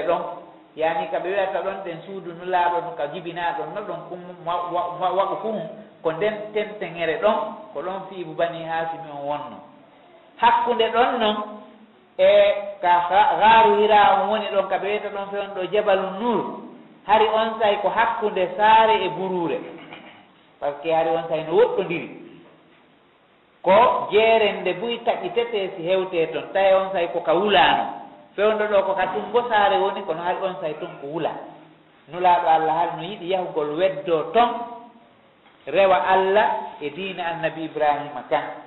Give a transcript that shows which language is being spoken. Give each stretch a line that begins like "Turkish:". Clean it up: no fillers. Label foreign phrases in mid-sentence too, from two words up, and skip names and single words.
Fula: ɗon yani kaɓe wiyata ɗon ɗen suudu nulaaɗo no ka jibinaɗon no ɗon kum waɗu fum ko nden tenteŋere ɗon ko ɗon siibu bani Hasim on wonno hakkunde ɗon noon e ka gaaru Hira on woni ɗon kaɓe wiyata ɗon fewndo Jabalu Nur hari on say ko hakkunde saare e burure
French: par ce que
Fula: hari on say no woɗɗodiri ko jeerende buy taƴƴi tete si hewte toon tawi on say ko ka wulano fewndo ɗo ko ka tumbo saare woni kono hari on say toon ko wula nulaaɗo Allah hari no yiɗi yahugol weddo toon rewa Allah e diina annabi Ibrahima kan